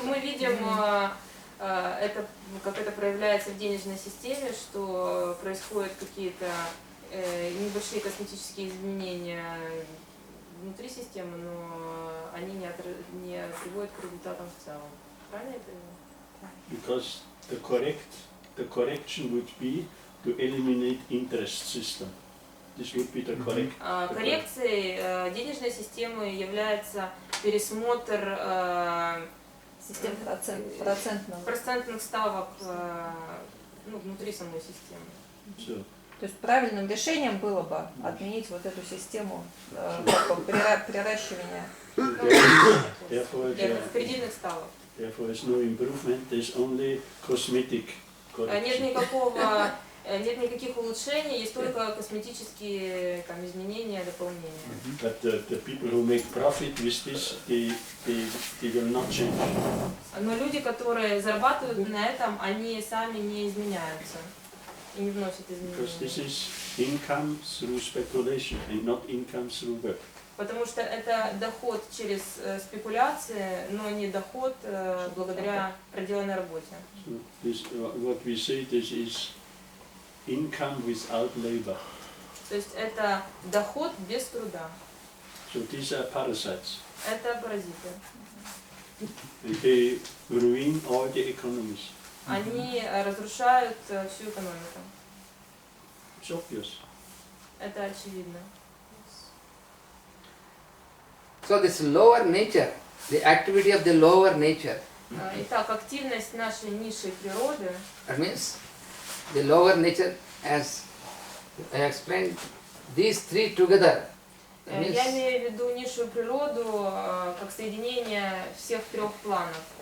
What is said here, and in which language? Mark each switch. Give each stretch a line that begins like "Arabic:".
Russian: Мы видим это, как это проявляется в денежной системе, что происходят какие-то небольшие косметические изменения внутри системы, но они не приводят к результатам в целом. Правильно я понимаю?
English: Because the correction would be to eliminate interest system. This would be the correct.
Russian: Коррекцией денежной системы является пересмотр Система процентных ставок внутри самой системы.
English: So,
Russian: То есть правильным решением было бы отменить вот эту систему приращивания.
English: therefore,
Russian: Кредитных ставок.
English: Therefore, there's no improvement. There's only cosmetic correction.
Russian: Нет никаких улучшений, есть только косметические изменения, дополнения.
English: But the people who make profit with this, they will not change.
Russian: Но люди, которые зарабатывают на этом, они сами не изменяются и не вносят
English: Because this
Russian: изменения.
English: is income through speculation and not income through work.
Russian: Потому что это доход через спекуляции, но не доход благодаря проделанной работе.
English: So this, what we say, this is income without labor.
Russian: То есть это доход без труда.
English: So these are parasites.
Russian: Это паразиты.
English: And they ruin all the economies.
Russian: Они разрушают всю экономику.
English: It's obvious.
Russian: Это очевидно.
English: So this lower nature, the activity of the lower nature,
Russian: Итак, активность нашей низшей природы,
English: that means the lower nature, as I explained, these three together. That means
Russian: я имею в виду низшую природу как соединение всех трех планов.